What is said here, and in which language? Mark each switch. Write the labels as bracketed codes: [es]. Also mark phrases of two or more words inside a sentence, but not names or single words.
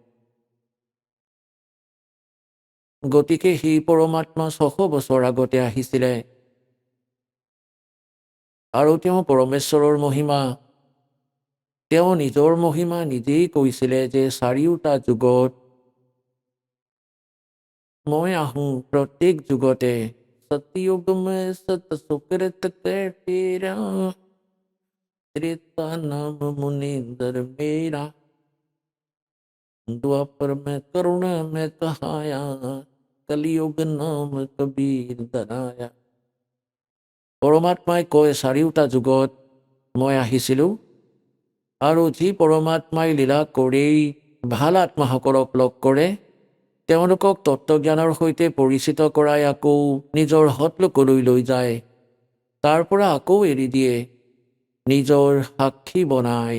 [as] গতিকে সেই পৰমাত্মা 600 বছৰ আগতে আহিছিলে আৰু তেওঁ পৰমেশ্বৰৰ মহিমা, তেওঁ নিজৰ মহিমা নিজেই কৈছিলে যে চাৰিওটা যুগত মই আহোঁ, প্ৰত্যেক যুগতে। [hi] सतयुग में सत सुकृत तेरा, त्रेता नाम मुनींद्र मेरा, द्वापर में करुणा में कहाया, कलियुग नाम कबीर धराया। [as] পৰমাত্মাই কয় চাৰিওটা যুগত মই আহিছিলোঁ আৰু যি পৰমাত্মাই লীলা কৰি ভাল আত্মাসকলক লগ কৰে, তেওঁলোকক তত্ত্বজ্ঞানৰ সৈতে পৰিচিত কৰাই আকৌ নিজৰ সৎলোকলৈ লৈ যায়, তাৰ পৰা আকৌ এৰি দিয়ে, নিজৰ সাক্ষী বনায়।